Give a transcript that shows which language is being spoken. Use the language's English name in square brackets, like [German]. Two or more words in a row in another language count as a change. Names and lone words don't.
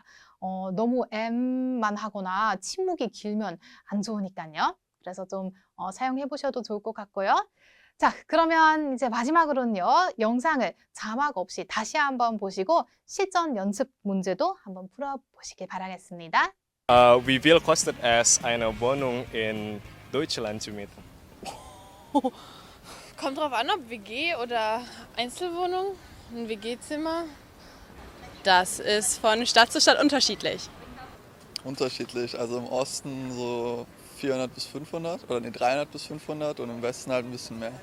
[Korean] 너무 M만 하거나 침묵이 길면 안 좋으니까요. 그래서 좀 사용해 보셔도 좋을 것 같고요. 자, 그러면 이제 마지막으로는요. 영상을 자막 없이 다시 한번 보시고 실전 연습 문제도 한번 풀어보시길 바라겠습니다. [German] Wie viel kostet es, eine Wohnung in Deutschland zu mieten? Kommt drauf an, ob WG oder Einzelwohnung. Ein WG-Zimmer. Das ist von Stadt zu Stadt unterschiedlich. Unterschiedlich, also im Osten so 400 bis 500 oder 300 bis 500 und im Westen halt ein bisschen mehr.